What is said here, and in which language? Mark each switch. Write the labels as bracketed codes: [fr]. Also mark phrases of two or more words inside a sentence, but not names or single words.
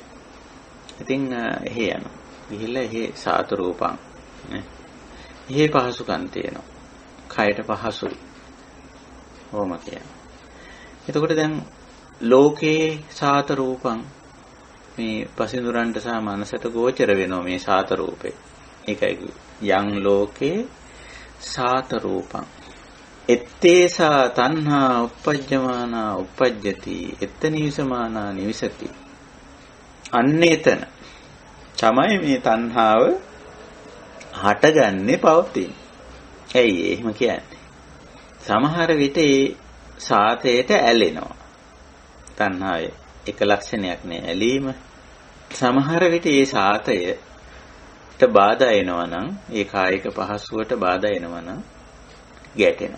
[si] ඉතින් එහි යනවා. ගිහිල්ලා එහි [pi] සාත රූපං [si] නේ. එහි පහසුකම් තියෙනවා. කයට පහසුයි. ඕම කියනවා. එතකොට දැන් ලෝකේ [pi] සාත රූපං [si] මේ පසින්දුරන්ට සහ මනසට ගෝචර වෙනවා මේ සාත රූපේ. [pi] ඒකයි යං ලෝකේ සාත රූපං. ettesa tanha uppajjamana uppajjati ettanivisamana nivisati. [si] අන්නේතන තමයි මේ තණ්හාව හටගන්නේ පවතින. ඇයි එහෙම කියන්නේ? සමහර විට ඒ සාතයට ඇලෙනවා. තණ්හාවේ එක ලක්ෂණයක් නේ ඇලීම. සමහර විට ඒ සාතයට බාධා එනවා නම්, ඒ කායික පහසුවට බාධා එනවා නම් ගැටෙනවා.